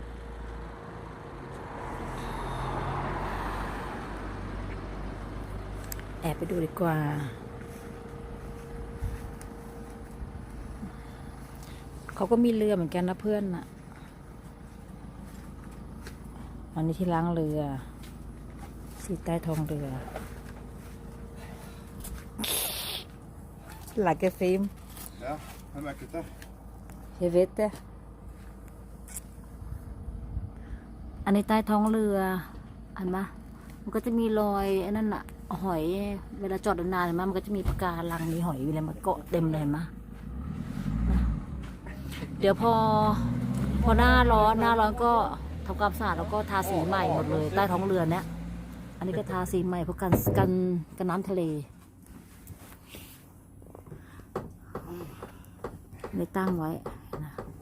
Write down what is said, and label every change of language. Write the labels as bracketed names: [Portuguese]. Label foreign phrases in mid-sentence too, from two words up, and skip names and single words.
[Thai] แอบไปดูดีกว่า เขาก็มีเรือเหมือนกันนะเพื่อนน่ะ อันนี้ที่ล้างเรือสีใต้ท้องเรือหลักเกฟิล์ม [Norwegian] Ja, jeg merket det. [Thai] เฮเวตเตอันนี้ใต้ท้องเรือเห็นไหมมันก็จะมีรอยไอ้นั่นอะหอยเวลาจอดนานๆเห็นไหมมันก็จะมีปะการังมีหอยอะไรมาเกาะเต็มเลยเห็นไหม เดี๋ยวพอหน้าร้อนก็ทำความสะอาดแล้วก็ทาสีใหม่หมดเลยใต้ท้องเรือเนี้ยอันนี้ก็ทาสีใหม่เพราะกันน้ำทะเลนี่ตั้งไว้นะ